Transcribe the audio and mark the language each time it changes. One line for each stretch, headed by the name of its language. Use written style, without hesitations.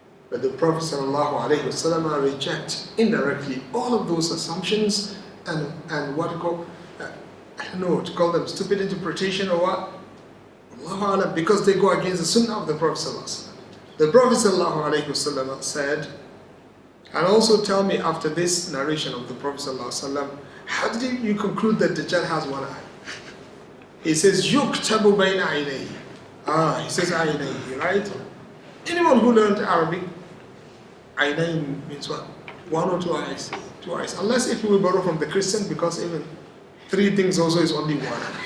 English: But the Prophet ﷺ rejects indirectly all of those assumptions and what you call, I don't know, to call them stupid interpretation or what? Allahu Alam, because they go against the sunnah of the Prophet ﷺ. The Prophet ﷺ said, and also tell me after this narration of the Prophet ﷺ, how did you conclude that Dajjal has one eye? He says,
Arabic: يُكْتَبُ بَيْنَ عَيْنَيْهِ.
English: He says عَيْنَيْهِ, right? Anyone who learned Arabic, عَيْنَيْهِ means what? One or two eyes. Two eyes. Unless if you will borrow from the Christian, because even three things also is only one.